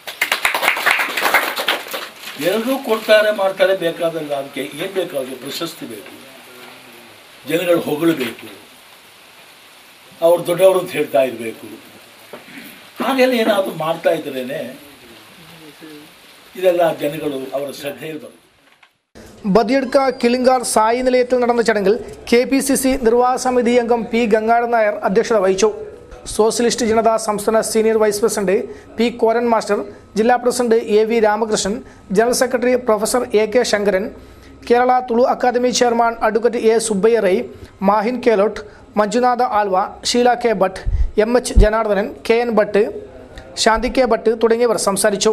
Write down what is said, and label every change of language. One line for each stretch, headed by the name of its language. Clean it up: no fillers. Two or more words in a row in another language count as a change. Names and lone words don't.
Kannada: ಎಲ್ಲರೂ ಕೊಡ್ತಾರೆ, ಮಾಡ್ತಾರೆ, ಬೇಕಾದಾಗ ಅದಕ್ಕೆ ಏನು ಬೇಕಾದರೂ ಪ್ರಶಸ್ತಿ ಬೇಕು, ಜನಗಳು ಹೊಗಳಬೇಕು, ಅವ್ರು ದೊಡ್ಡವರು ಅಂತ ಹೇಳ್ತಾ ಇರಬೇಕು. ಹಾಗೆಲ್ಲ ಏನಾದರೂ ಮಾಡ್ತಾ ಇದ್ರೇನೆ ಇದೆಲ್ಲ ಜನಗಳು ಅವರ ശ്രദ്ധയിൽ ಬರುತ್ತೆ.
Malayalam: ബദിയടുക്ക കിളിങ്കാർ സായി നിലയത്തിൽ നടന്ന ചടങ്ങിൽ KPCC നിർവാഹക സമിതി അംഗം P. ഗംഗാധരൻ നായർ അധ്യക്ഷത വഹിച്ചു. സോഷ്യലിസ്റ്റ് ജനതാ സംസ്ഥാന സീനിയർ വൈസ് പ്രസിഡന്റ് പി കോരൻ മാസ്റ്റർ, ജില്ലാ പ്രസിഡന്റ് എ വി രാമകൃഷ്ണൻ, ജനറൽ സെക്രട്ടറി പ്രൊഫസർ എ കെ ശങ്കരൻ, കേരള തുളു അക്കാദമി ചെയർമാൻ അഡ്വക്കേറ്റ് എ സുബ്ബയ്യ റൈ, മാഹിൻ കേലോട്ട്, മഞ്ജുനാഥ ആൽവ, ഷീല കെ ഭട്ട്, എം എച്ച് ജനാർദ്ദനൻ, കെ എൻ ഭട്ട്, ശാന്തി കെ ഭട്ട് തുടങ്ങിയവർ സംസാരിച്ചു.